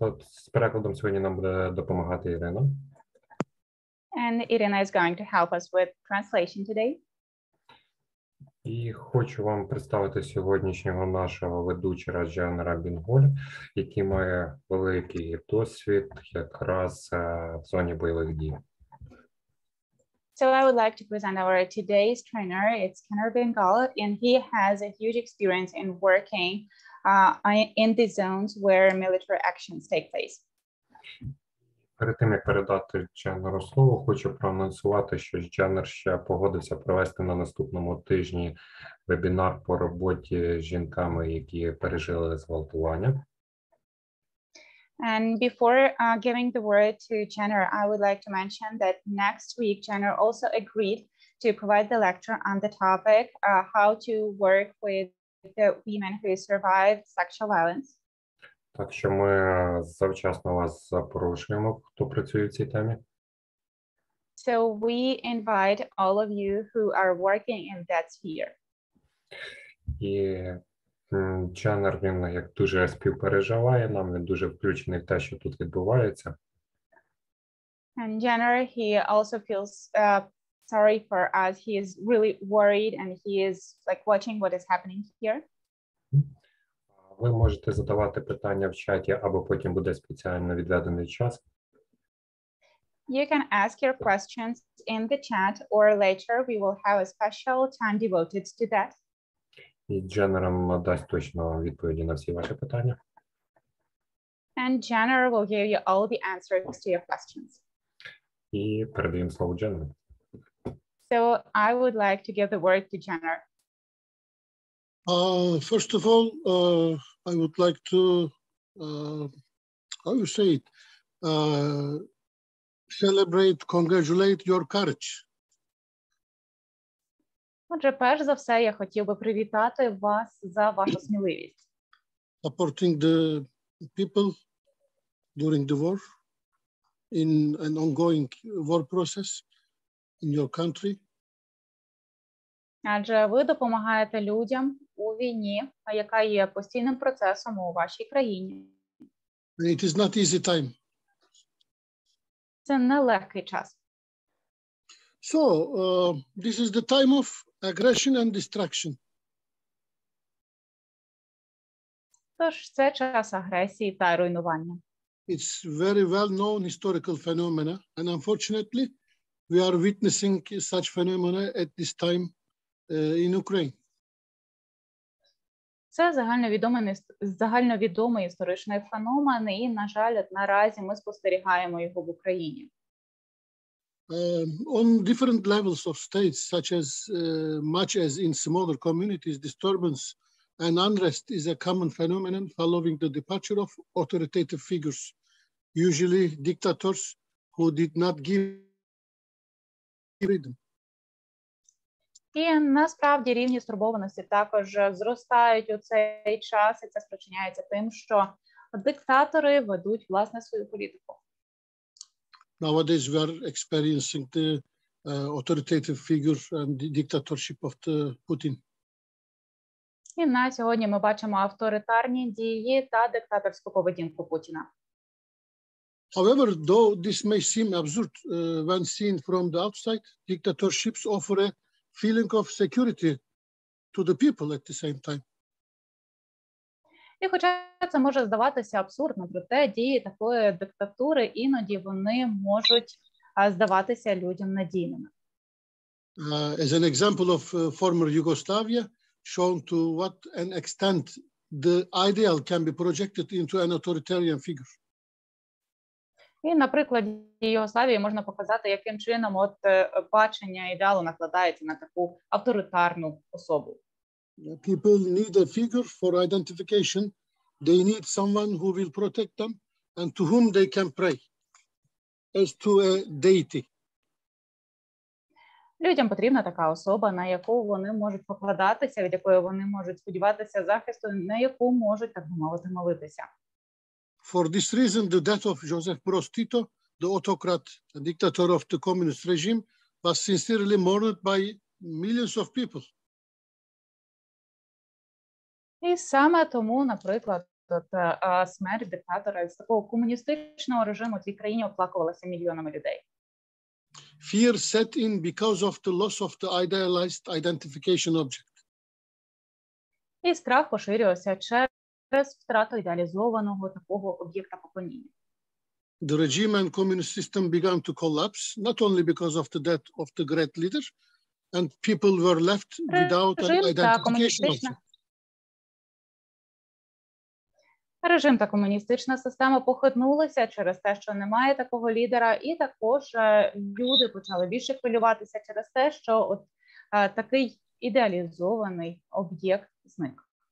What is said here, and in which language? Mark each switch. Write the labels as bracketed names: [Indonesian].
[Ukrainian] З перекладом сьогодні нам буде допомагати Ірина. [English] And Irina is going to help us with translation today. [Ukrainian] І хочу вам представити сьогоднішнього нашого ведучого Жанера Бінголя, який має великий досвід якраз в зоні бойових дій. [English] So I would like to present our today's trainer. It's Kenner Bengal, and he has a huge experience in working in the zones where military actions take place. [Ukrainian] Перед тим, як передати Дженеру слово, хочу проанонсувати, що Дженер ще погодився провести на наступному тижні вебінар по роботі з жінками, які пережили зґвалтування. [English] And before giving the word to Jenner, I would like to mention that next week, Jenner also agreed to provide the lecture on the topic, how to work with the women who survived sexual violence. [Ukrainian] Так що ми завчасно вас запрошуємо, хто працює в цій темі. [English] So we invite all of you who are working in that sphere. [Ukrainian] І Дженер, він як дуже співпереживає нам, він дуже включений в те, що тут відбувається. [English] And Jenner, he also feels sorry for us. He is really worried and he is like watching what is happening here. [Ukrainian] Ви можете задавати питання в чаті, або потім буде спеціально відведений час. [English] You can ask your questions in the chat, or later we will have a special time devoted to that. [Ukrainian] І Дженер дасть точно відповіді на всі ваші питання. [English] And Jenner will give you all the answers to your questions. [Ukrainian] І передаємо слово Дженеру. [English] So I would like to give the word to Jenner. First of all, I would like to, how you say it, celebrate, congratulate your courage. [Ukrainian] Отже, перш за все, я хотів би привітати вас за вашу сміливість. [English] Supporting the people during the war, in an ongoing war process in your country. [Ukrainian] Адже ви допомагаєте людям у війні, яка є постійним процесом у вашій країні. [English] It is not easy time. [Ukrainian] Це нелегкий час. [English] So, this is the time of aggression and destruction. [Ukrainian] Тож це час агресії та руйнування. [English] It's very well known historical phenomena, and unfortunately, we are witnessing such phenomena at this time in Ukraine. [Ukrainian] Це загальновідомий історичний феномен, і, на жаль, наразі ми спостерігаємо його в Україні. [English] On different levels of states, such as much as in smaller communities, disturbance and unrest is a common phenomenon following the departure of authoritative figures, usually dictators who did not give freedom. [Ukrainian] І насправді рівні стурбованості також зростають у цей час, і це спричиняється тим, що диктатори ведуть, власне, свою політику. [English] Nowadays we are experiencing the authoritative figure and the dictatorship of the Putin. [Ukrainian] І на сьогодні ми бачимо авторитарні дії та диктаторську поведінку Путіна. [English] However, though this may seem absurd when seen from the outside, dictatorships offer a feeling of security to the people at the same time. [Ukrainian] І хоча це може здаватися абсурдно, проте дії такої диктатури іноді вони можуть здаватися людям надійними. [English] As an example of former Yugoslavia, shown to what an extent the ideal can be projected into an authoritarian figure. [Ukrainian] І на прикладі Югославії можна показати, яким чином бачення ідеалу накладається на таку авторитарну особу. [English] People need a figure for identification. They need someone who will protect them and to whom they can pray. as to a deity. [Ukrainian] Людям потрібна така особа, на яку вони можуть покладатися, від якої вони можуть сподіватися захисту, на яку можуть, так би мовити, молитися. [English] For this reason, the death of Joseph Broz Tito, the autocrat and dictator of the communist regime, was sincerely mourned by millions of people. [Ukrainian] І саме тому, наприклад, смерть диктатора з такого комуністичного режиму в цій країні оплакувалася мільйонами людей. [English] Fear set in because of the loss of the idealized identification object. [Ukrainian] І страх поширювався через втрату ідеалізованого такого об'єкта поклоніння. [English] The regime and communist system began to collapse, not only because of the death of the great leader, and people were left without an identification object. [Ukrainian] Режим та комуністична система похитнулися через те, що немає такого лідера, і також люди почали більше хвилюватися через те, що такий ідеалізований об'єкт зник.